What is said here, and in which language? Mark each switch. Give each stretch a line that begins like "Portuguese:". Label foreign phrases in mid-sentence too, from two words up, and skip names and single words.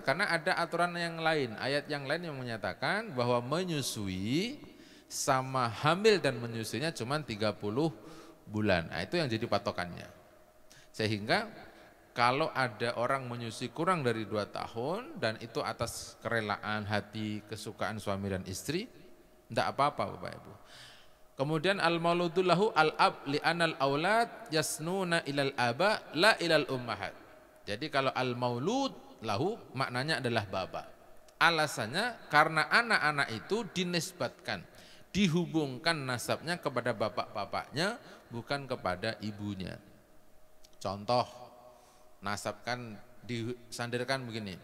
Indonesian: Karena ada aturan yang lain, ayat yang lain yang menyatakan bahwa menyusui sama hamil dan menyusuinya cuma 30 bulan. Nah, itu yang jadi patokannya. Sehingga kalau ada orang menyusui kurang dari 2 tahun dan itu atas kerelaan hati, kesukaan suami dan istri, tidak apa-apa Bapak Ibu.
Arabic: Kemudian المولود له الأب لأن الأولاد ينسبون إلى الآباء لا إلى الأمهات.
Indonesian: Jadi kalau
Arabic: المولود له
Indonesian: maknanya adalah bapak. Alasannya karena anak-anak itu dinisbatkan, dihubungkan nasabnya kepada bapak-bapaknya bukan kepada ibunya. Contoh, nasabkan disandarkan begini.